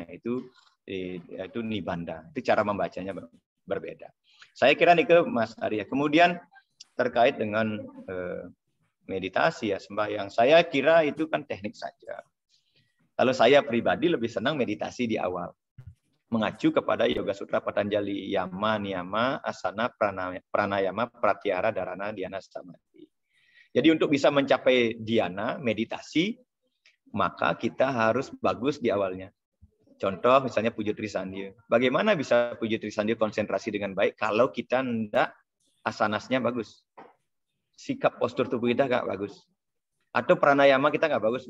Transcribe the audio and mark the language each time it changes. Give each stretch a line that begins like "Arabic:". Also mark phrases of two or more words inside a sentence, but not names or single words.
Indonesian: Itu Nibanda. Itu cara membacanya berbeda. Saya kira nih ke Mas Arya. Kemudian terkait dengan meditasi ya sembahyang. Saya kira itu kan teknik saja. Kalau saya pribadi lebih senang meditasi di awal. Mengacu kepada Yoga Sutra Patanjali, Yama, Niyama, Asana, Pranayama, Pratyahara, Dharana, Dhyana, Samadhi. Jadi untuk bisa mencapai dhyana, meditasi, maka kita harus bagus di awalnya. Contoh misalnya Pujo Trisandia. Bagaimana bisa Pujo Trisandia konsentrasi dengan baik kalau kita enggak asanasnya bagus? Sikap postur tubuh kita nggak bagus. Atau pranayama kita nggak bagus.